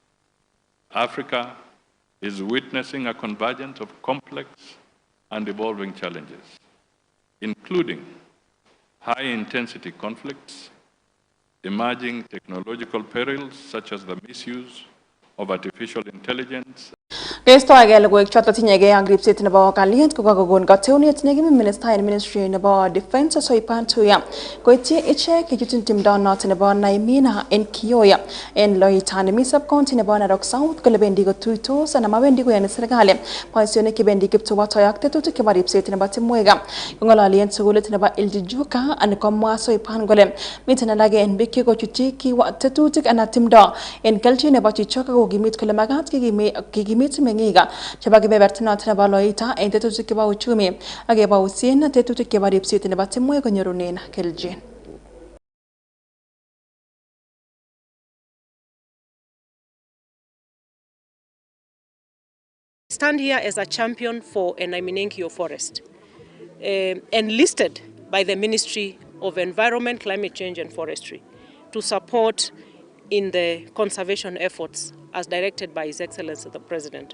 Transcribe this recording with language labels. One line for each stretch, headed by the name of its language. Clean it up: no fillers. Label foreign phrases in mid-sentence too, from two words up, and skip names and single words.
English: Africa is witnessing a convergence of complex and evolving challenges, including high-intensity conflicts, emerging technological perils such as the misuse of artificial intelligence.
Kalenjin: Keistoegei logoiwek choton tinyegei ak ripset nebo kalyet kokakokon kateunet nekimi minister en ministry nebo defense Soipan Tuya koityi ichek kechutyin timdo noton nebo Naimina en Kioya en Loita nemi sub-county nebo Narok South kole bendi kotuitos anan mabendi koyoni serikali boisionik chebendi kiptubotoi ak tetutik chebo ripset nebo timwek. Kong'ololi en sukulit nebo Ildijuka ani komwa Soipan kole miten alage en biik chekochutyi tetutik anan timdo en kelchin nebo chichok kokimit kole makat kikimit mengiga chebo kebeberta noton nebo Loita en tetutik chebo uchumi ak kebousien tetutik chebo ripset nebo timwek konyorunen kelchin.
English: Stand here as a champion for Enaiminengio Forest, enlisted by the Ministry of Environment, Climate Change and Forestry to support in the conservation efforts as directed by His Excellency the President.